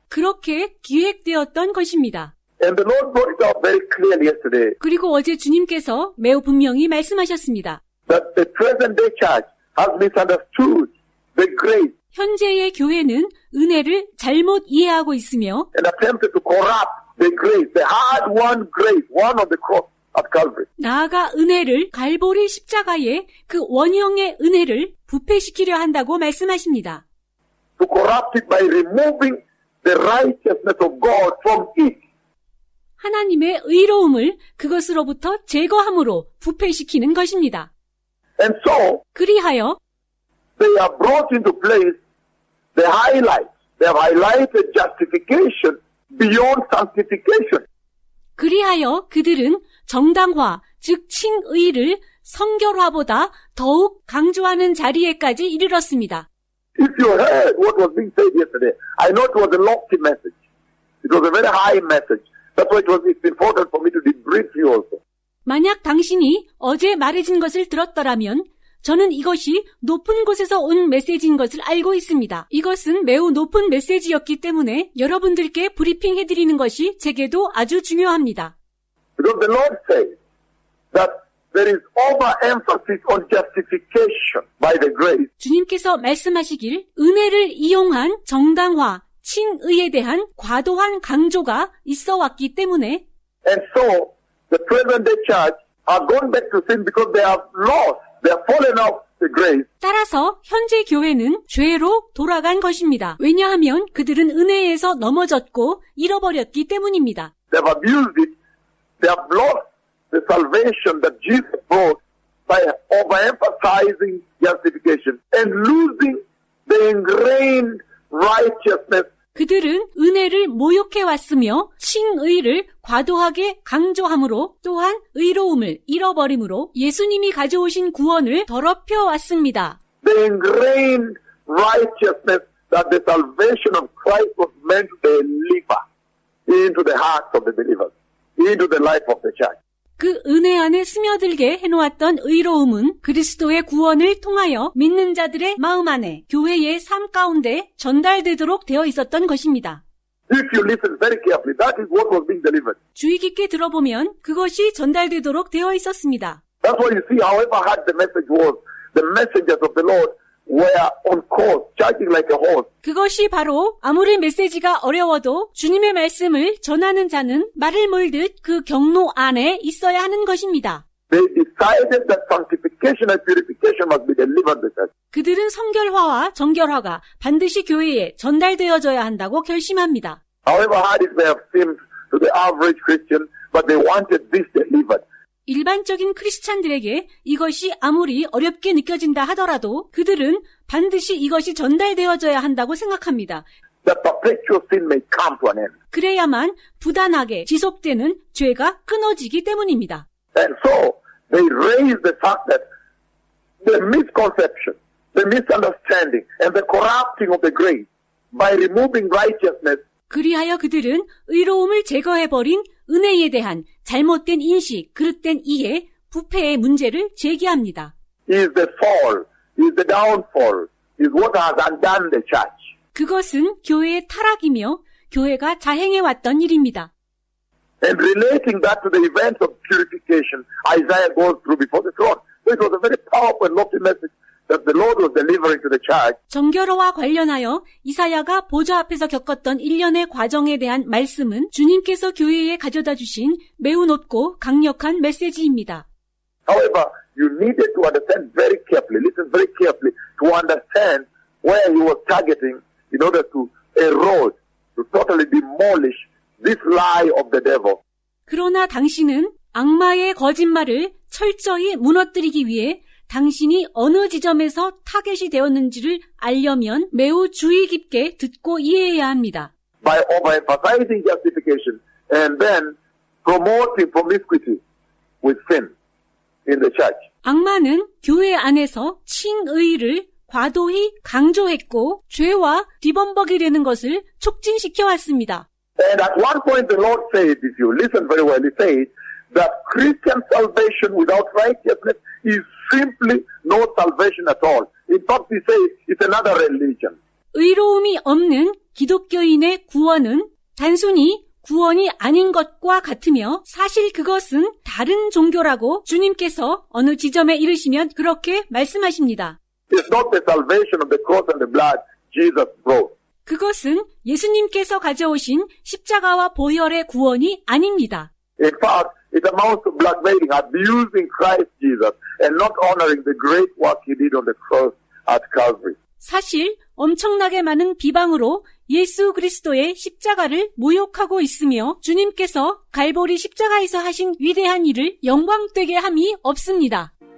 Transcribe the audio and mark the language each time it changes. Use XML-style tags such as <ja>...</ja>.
<ko>그렇게 기획되었던 것입니다.</ko> <en>And the Lord brought it out very clearly yesterday</en> <ko>그리고 어제 주님께서 매우 분명히 말씀하셨습니다.</ko> <en>that the present day church has misunderstood the grace</en> <ko>현재의 교회는 은혜를 잘못 이해하고 있으며</ko> <en>and attempted to corrupt the grace, the hard-won grace, won on the cross at Calvary.</en> <ko>나아가 은혜를 갈보리 십자가의 그 원형의 은혜를 부패시키려 한다고 말씀하십니다.</ko> <en>To corrupt it by removing the righteousness of God from it.</en> <ko>하나님의 의로움을 그것으로부터 제거함으로 부패시키는 것입니다.</ko> <en>And so,</en> <ko>그리하여</ko> <en>they are brought into place the highlights. They have highlighted justification beyond sanctification.</en> <ko>그리하여 그들은 정당화, 즉 칭의를 성결화보다 더욱 강조하는 자리에까지 이르렀습니다.</ko> <en>If you heard what was being said yesterday, I know it was a lofty message. It was a very high message. That's why it's important for me to debrief you also.</en> <ko>만약 당신이 어제 말해진 것을 들었더라면 저는 이것이 높은 곳에서 온 메시지인 것을 알고 있습니다. 이것은 매우 높은 메시지였기 때문에 여러분들께 브리핑해드리는 것이 제게도 아주 중요합니다.</ko> <en>Because the Lord says that there is overemphasis on justification by the grace.</en> <ko>주님께서 말씀하시길 은혜를 이용한 정당화, 칭의에 대한 과도한 강조가 있어 왔기 때문에</ko> <en>And so, the present-day church are going back to sin because they have lost, they have fallen off the grace.</en> <ko>따라서 현재 교회는 죄로 돌아간 것입니다. 왜냐하면 그들은 은혜에서 넘어졌고 잃어버렸기 때문입니다.</ko> <en>They have abused it. They have lost the salvation that Jesus brought by overemphasizing justification and losing the ingrained righteousness.</en> <ko>그들은 은혜를 모욕해 왔으며 칭의를 과도하게 강조함으로 또한 의로움을 잃어버림으로 예수님이 가져오신 구원을 더럽혀 왔습니다.</ko> <en>The ingrained righteousness that the salvation of Christ was meant to deliver into the hearts of the believers, into the life of the church.</en> <ko>그 은혜 안에 스며들게 해놓았던 의로움은 그리스도의 구원을 통하여 믿는 자들의 마음 안에 교회의 삶 가운데 전달되도록 되어 있었던 것입니다.</ko> <en>If you listen very carefully, that is what was being delivered.</en> <ko>주의 깊게 들어보면 그것이 전달되도록 되어 있었습니다.</ko> <en>That's why you see, however hard the message was, the messengers of the Lord were on course, charging like a horse.</en> <ko>그것이 바로 아무리 메시지가 어려워도 주님의 말씀을 전하는 자는 말을 몰듯 그 경로 안에 있어야 하는 것입니다.</ko> <en>They decided that sanctification and purification must be delivered to the church.</en> <ko>그들은 성결화와 정결화가 반드시 교회에 전달되어져야 한다고 결심합니다.</ko> <en>However hard it may have seemed to the average Christian, but they wanted this delivered.</en> <ko>일반적인 크리스찬들에게 이것이 아무리 어렵게 느껴진다 하더라도 그들은 반드시 이것이 전달되어져야 한다고 생각합니다.</ko> <en>That perpetual sin may come to an end.</en> <ko>그래야만 부단하게 지속되는 죄가 끊어지기 때문입니다.</ko> <en>And so, they raised the fact that the misconception, the misunderstanding, and the corrupting of the grace by removing righteousness.</en> <ko>그리하여 그들은 의로움을 제거해버린 은혜에 대한 잘못된 인식, 그릇된 이해, 부패의 문제를 제기합니다.</ko> <en>Is the fall, is the downfall, is what has undone the church.</en> <ko>그것은 교회의 타락이며 교회가 자행해왔던 일입니다.</ko> <en>And relating that to the events of purification, Isaiah goes through before the throne. So it was a very powerful and lofty message that the Lord was delivering to the church.</en> <ko>정결화와 관련하여 이사야가 보좌 앞에서 겪었던 일련의 과정에 대한 말씀은 주님께서 교회에 가져다 주신 매우 높고 강력한 메시지입니다.</ko> <en>However, you needed to understand very carefully, listen very carefully, to understand where he was targeting in order to erode, to totally demolish this lie of the devil.</en> <ko>그러나 당신은 악마의 거짓말을 철저히 무너뜨리기 위해 당신이 어느 지점에서 타겟이 되었는지를 알려면 매우 주의 깊게 듣고 이해해야 합니다.</ko> <en>By overemphasizing justification and then promoting promiscuity with sin in the church.</en> <ko>악마는 교회 안에서 칭의를 과도히 강조했고 죄와 뒤범벅이 되는 것을 촉진시켜 왔습니다.</ko> <en>And at one point the Lord said, if you listen very well, he said that Christian salvation without righteousness is simply no salvation at all. In fact, he says it's another religion.</en> <ko>의로움이 없는 기독교인의 구원은 단순히 구원이 아닌 것과 같으며 사실 그것은 다른 종교라고 주님께서 어느 지점에 이르시면 그렇게 말씀하십니다.</ko> <en>It's not the salvation of the cross and the blood Jesus brought.</en> <ko>그것은 예수님께서 가져오신 십자가와 보혈의 구원이 아닙니다.</ko> <en>In fact, it amounts to blackmailing, abusing Christ Jesus, and not honoring the great work he did on the cross at Calvary.</en> <ko>사실 엄청나게 많은 비방으로 예수 그리스도의 십자가를 모욕하고 있으며 주님께서 갈보리 십자가에서 하신 위대한 일을 영광되게 함이 없습니다.</ko>